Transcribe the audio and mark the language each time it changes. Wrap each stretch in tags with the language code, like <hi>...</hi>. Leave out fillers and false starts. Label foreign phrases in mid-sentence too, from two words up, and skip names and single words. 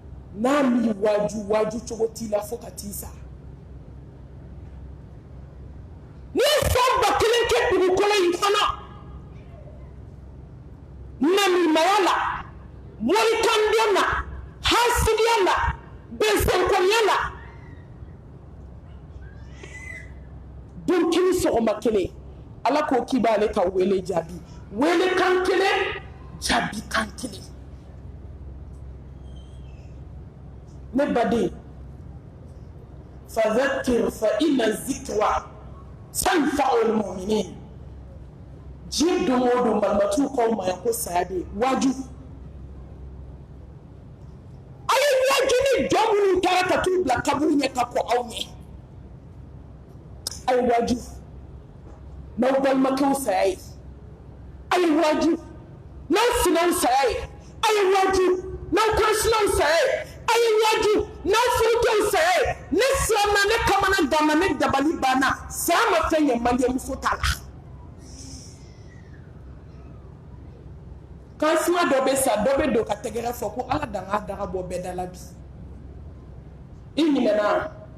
<bm>n'a mi waju cogo t'i la fo ka t'i sa n'i ye san 1000 kɛ dugukolo in kɔnɔ namimaya la morikandon na hasidiya la bɛnsɛnkɔniya la don kini sɔgɔma kelen ala ko k'i b'ale ka wele jaabi wele kan kelen jaabi kan kelen ne baden</bm> <ar>فذكر فإن الذكرى تنفع المؤمنين</ar> <bm>jiɲɛ don o don balimatu k'aw ma yan ko saya bɛ yen waju a ye waju ni jɔn minnu taara ka t'u bila kaburu ɲɛ ka kɔn aw ɲɛ a ye waju n'aw balimakɛw saya ye a ye waju n'aw sinaw saya ye a ye waju n'aw kansinaw saya ye a ye waju n'aw furukɛw saya ye ne siranna ne kamana ganna ne dabali banna saya ma fɛn ɲɛ maliɲɛmuso t'a la kansima dɔ bɛ sa dɔ bɛ don ka tɛgɛrɛ fɔ ko ala dan ka daga bɔ bɛɛ da la bi i ɲinɛna</bm>